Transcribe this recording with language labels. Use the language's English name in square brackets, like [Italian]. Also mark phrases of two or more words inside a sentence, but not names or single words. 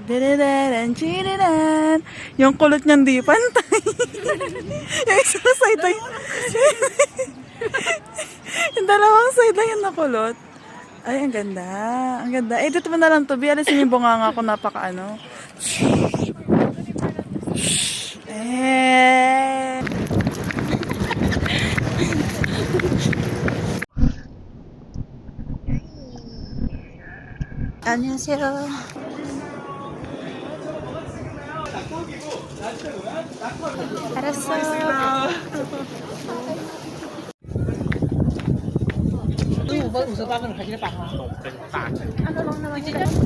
[Filipino] Didididin, chididin. Yung kulot niyan di pantay. Yung isang side lang. Yung dalawang side lang yung nakulot. Ay, ang ganda. Ang ganda. Eh, dito mo na lang to. Alisin yung bunganga ko. Napaka ano. Eh. [Korean] 안녕하세요. 알았어. [Filipino] Ano lang naman sila?